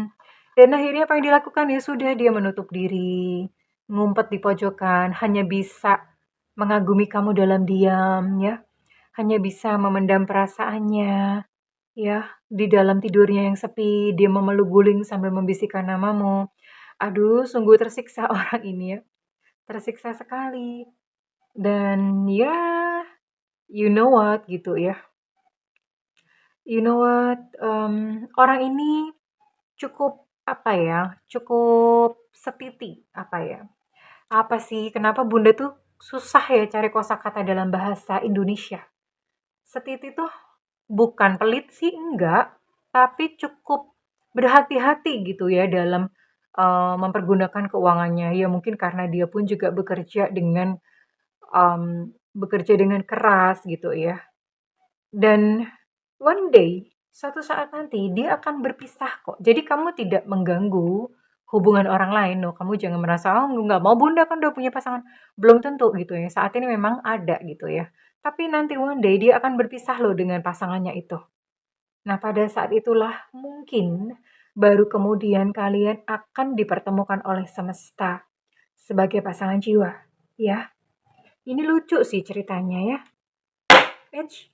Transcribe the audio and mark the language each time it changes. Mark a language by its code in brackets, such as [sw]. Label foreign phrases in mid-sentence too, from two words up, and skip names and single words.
[id] Dan akhirnya apa yang dilakukan? Ya sudah, dia menutup diri, ngumpet di pojokan, hanya bisa mengagumi kamu dalam diam ya, hanya bisa memendam perasaannya ya, di dalam tidurnya yang sepi, dia memeluk guling sambil membisikkan namamu. Aduh, sungguh tersiksa orang ini ya, tersiksa sekali. Dan ya, [en] you know what [id] gitu ya. [en] You know what, [id] orang ini cukup apa ya, cukup setiti apa ya. Apa sih, kenapa Bunda tuh susah ya cari kosakata dalam bahasa Indonesia. Setiti tuh bukan pelit sih, enggak, tapi cukup berhati-hati gitu ya dalam mempergunakan keuangannya. Ya mungkin karena dia pun juga bekerja dengan keras gitu ya. [en] Dan one day, [id] suatu saat nanti dia akan berpisah kok. Jadi kamu tidak mengganggu hubungan orang lain loh. Kamu jangan merasa, oh nggak mau Bunda kan udah punya pasangan. Belum tentu gitu ya. Saat ini memang ada gitu ya. Tapi nanti [en] one day [id] dia akan berpisah loh dengan pasangannya itu. Nah pada saat itulah mungkin baru kemudian kalian akan dipertemukan oleh semesta sebagai pasangan jiwa. Ya, ini lucu sih ceritanya ya. Eits.